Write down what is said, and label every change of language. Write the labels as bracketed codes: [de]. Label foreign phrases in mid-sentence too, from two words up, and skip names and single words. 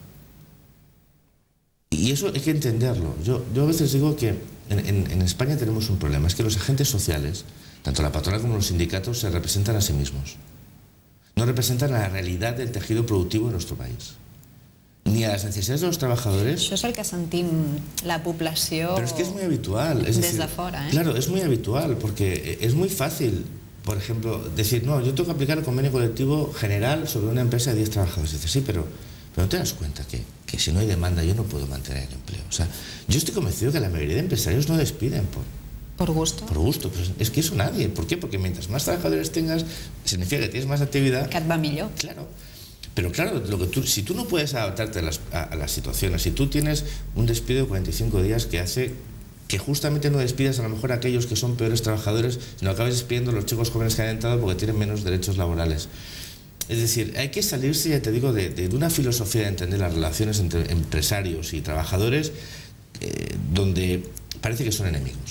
[es] Y eso hay que entenderlo. Yo a veces digo que en España tenemos un problema, es que los agentes sociales, tanto la patronal como los sindicatos, se representan a sí mismos. No representan la realidad del tejido productivo de nuestro país, ni a las necesidades de los trabajadores. [ca] Això és el que sentim la població. [es] Pero es que es muy habitual. Desde fuera. Claro, es muy habitual, porque es muy fácil, por ejemplo, decir, no, yo tengo que aplicar el convenio colectivo general sobre una empresa de 10 trabajadores. Dices, sí, pero no te das cuenta que si no hay demanda yo no puedo mantener el empleo. O sea, yo estoy convencido que la mayoría de empresarios no despiden por gusto. Por gusto, pero es que eso nadie. ¿Por qué? Porque mientras más trabajadores tengas, significa que tienes más actividad. [ca] Que et va millor. [es] Claro. Pero claro, si tú no puedes adaptarte a las situaciones, si tú tienes un despido de 45 días que hace que justamente no despidas a lo mejor a aquellos que son peores trabajadores, sino acabes despidiendo a los chicos jóvenes que han entrado porque tienen menos derechos laborales. Es decir, hay que salirse, ya te digo, de una filosofía de entender las relaciones entre empresarios y trabajadores donde parece que son enemigos.